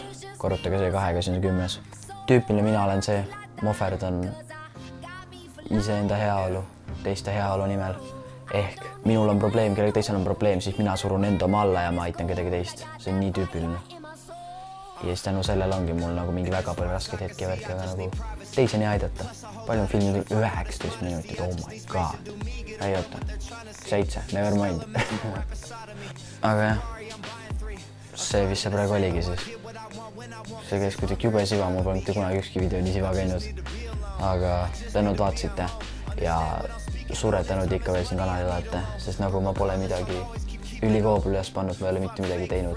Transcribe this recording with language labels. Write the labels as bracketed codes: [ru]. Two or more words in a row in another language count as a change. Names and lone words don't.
[et] Korrutage see 2-ga, siis on 10. Tüüpiline mina olen see, mohverdan iseenda heaolu, teiste heaolu nimel. Ehk minul on probleem, kellegi teisel on probleem, siis mina surun enda oma alla ja ma aitan kedagi teist. See on nii tüüpiline. ja siis tänu sellele ongi mul nagu mingi väga palju raskeid hetki ja värki, aga nagu teiseni aidata. Palju on filmi 19 minutit, [en] oh my god. [et] Ei oota, 7, [en] never mind. [et] Aga jah, see vist see praegu oligi siis. See käis kuidagi jube siva, mul pole mitte kunagi ükski video nii siva käinud. Aga tänud vaatasite ja suured tänud ikka veel siin kanalil olete, sest nagu ma pole midagi ülikoobul üles pannud, ma ei ole mitte midagi teinud.